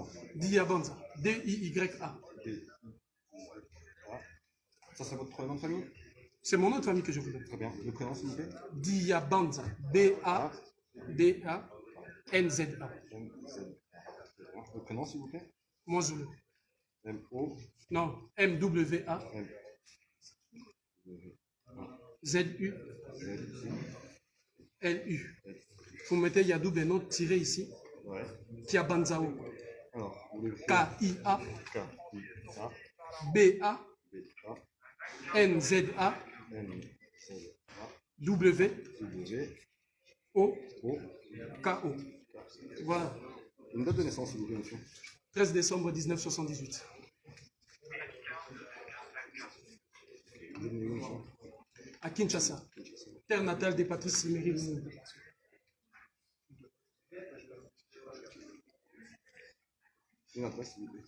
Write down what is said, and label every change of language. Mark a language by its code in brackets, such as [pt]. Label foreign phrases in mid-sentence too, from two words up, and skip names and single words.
[fr] Diabanza, D-I-Y-A. Ça, c'est votre nom de famille? C'est mon nom de famille que je vous donne. Très bien. Le prénom, s'il vous plaît? Diabanza, B-A-D-A-N-Z-A. Le prénom, s'il vous plaît? Mozoulou. M-O. Non, M-W-A. Z-U. L-U. Vous mettez Yadou Beno tiré ici. Ouais. Kiabanzao. Alors, K-I-A. K-I-A. B-A. B-A. N-Z-A. N-Z-A. W. O. O. K-O. Voilà. Une date de naissance, s'il vous plaît, monsieur. 13 décembre 1978. À Kinshasa, terre natale de Patrice Emery Lumumba. Une adresse, s'il vous plaît.